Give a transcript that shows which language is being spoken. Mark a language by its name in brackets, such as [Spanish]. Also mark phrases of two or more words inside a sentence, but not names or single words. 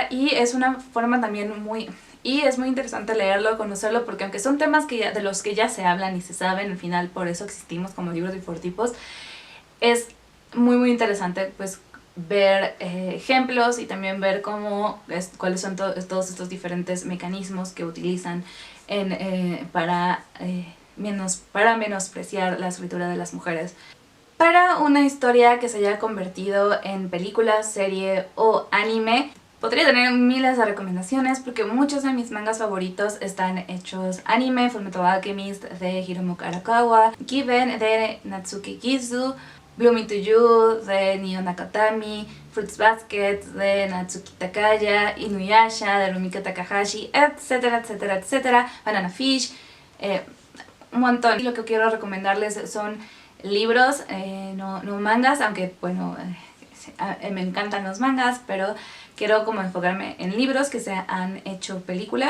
[Spanish] Y es una forma también y es muy interesante leerlo, conocerlo, porque aunque son temas de los que ya se hablan y se saben, al final por eso existimos como libros difotipos, es muy interesante pues ver ejemplos y también ver cuáles son todos estos diferentes mecanismos que utilizan para menospreciar la escritura de las mujeres. Para una historia que se haya convertido en película, serie o anime, podría tener miles de recomendaciones porque muchos de mis mangas favoritos están hechos anime. Fullmetal Alchemist de Hiromu Arakawa, Given de Natsuki Gizu, Bloom Into You de Nio Nakatami, Fruits Basket de Natsuki Takaya, Inuyasha de Rumiko Takahashi, etcétera, etcétera, etcétera, Banana Fish, un montón. Y lo que quiero recomendarles son libros, no mangas, aunque bueno, me encantan los mangas, pero quiero como enfocarme en libros que se han hecho película.